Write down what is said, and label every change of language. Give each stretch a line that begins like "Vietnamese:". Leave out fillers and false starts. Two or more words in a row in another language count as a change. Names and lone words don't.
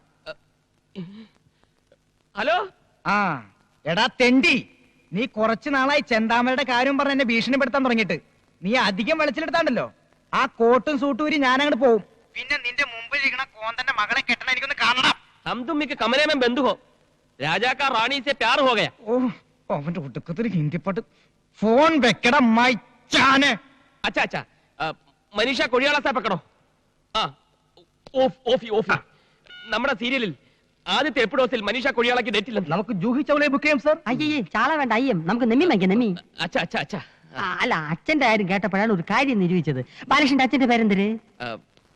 Malayalam: ഹലോ. ആ എടാ തെണ്ടി, നീ കുറച്ചു നാളായി ചെന്താമരയുടെ കാര്യം പറഞ്ഞ് എന്നെ ഭീഷണിപ്പെടുത്താൻ തുടങ്ങിയിട്ട്. നീ അധികം വെളിച്ചിലെടുത്താണ്ടല്ലോ ആ കോട്ടും സൂട്ടും ഊരി ഞാൻ അങ്ങോട്ട് പോവും. പിന്നെ നിന്റെ മുമ്പിൽ ഇരിക്കണ കോന്തന്റെ മകളെ കെട്ടണ എനിക്കൊന്ന് കാണണം.
Hindi: हम तुम के कमरे में बंद हो. राजा का रानी से प्यार हो गया.
Malayalam: ഓ അവന്റെ ഒടുക്കത്തൊരു ഹിന്ദി പാട്ട്. ഫോൺ വെക്കട മൈച്ചാനെ.
Hindi: अच्छा अच्छा मनीषा कोड़ियाला से पकड़ो.
Malayalam: ആ ഓഫ് ഓഫി ഓഫി. നമ്മുടെ സീരിയലിൽ ആദ്യത്തെ എപ്പിഡോസിൽ മനീഷ കൊഴിയാളയ്ക്ക് ഡേറ്റ് ഇല്ലെന്ന്. നമുക്ക് ജൂഹി ചൗളയെ ബുക്ക് ചെയ്യാം സാർ. അയ്യേ ചാള വേണ്ട അയ്യം. നമുക്ക് നെമ്മി വാങ്ങിക്കാം നെമ്മി.
Hindi: अच्छा अच्छा अच्छा.
Malayalam: അല്ല അച്ഛന്റെ കാര്യം കേട്ടപ്പോഴാണ് ഒരു കാര്യം നിരൂപിച്ചത്. ബാലകൃഷ്ണന്റെ അച്ഛന്റെ പേരെന്തര്?